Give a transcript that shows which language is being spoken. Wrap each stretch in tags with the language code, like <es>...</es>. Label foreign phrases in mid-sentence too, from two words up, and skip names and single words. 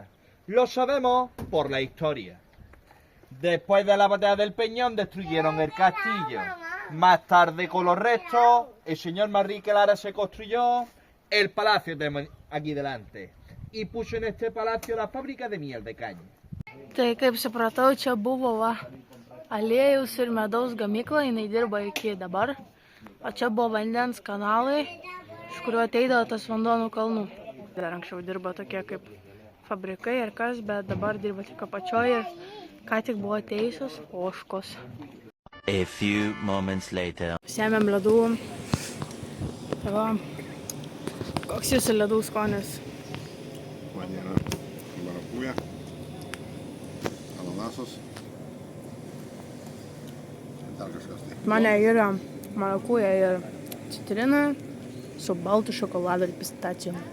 <es>Lo sabemos por la historia. Después de la batalla del Peñón destruyeron el castillo. Más tarde, con los restos, el señor Manrique Lara se construyó el palacio que tenemos aquí delante y puso en este palacio la fábrica de miel de caña.</es> <lt>Tai kaip supratau, čia buvo aliejus ir medaus gamykla, jinai dirba iki dabar. O čia buvo vandens kanalai, iš kuriuo ateidavo tas vanduo nuo kalnų. Dar anksčiau dirba tokie kaip fabrikai ir kas, bet dabar dirba tik apačioje ir ką tik buvo atėjusios ožkos.</lt> <en>A few moments later.</en> <lt>Sėmėm ledų. Tai va, koks jūsų ledų skonis? Man yra marakuja, ananasos. Dar kažkas tai. Mane yra marakuja ir citrina su baltu šokoladu ir pistacijom.</lt>